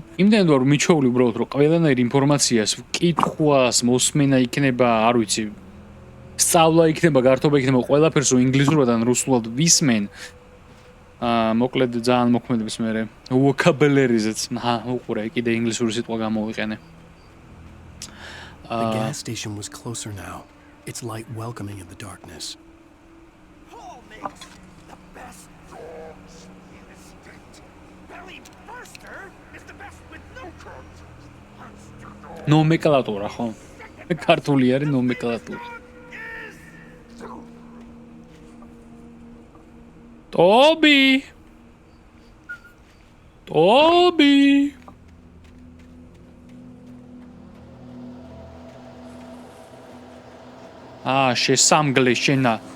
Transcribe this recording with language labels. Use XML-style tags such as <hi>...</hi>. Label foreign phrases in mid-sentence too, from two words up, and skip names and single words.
<ka>იმდენად ვარ მიჩვეული უბრალოდ რომ ყველანაირ ინფორმაციას, კითხვას, მოსმენა იქნება, არ ვიცი. სწავლა იქნება, გართობა იქნება, ყველაფერს რომ ინგლისურად ან რუსულად ვისმენ. მოკლედ ძალიან მოქმედებს მე vocabulary-ზეც. უყურე, კიდე ინგლისური სიტყვა გამოვიყენე.</ka> <en>The gas station was closer now. Its light welcoming in the darkness. Paul makes the best dogs in the state. Belly Burster is the</en> <ka>ნომენკლატურა ხო? ქართული არის ნომენკლატურა. ტობი! შესამგლე შენა.</ka>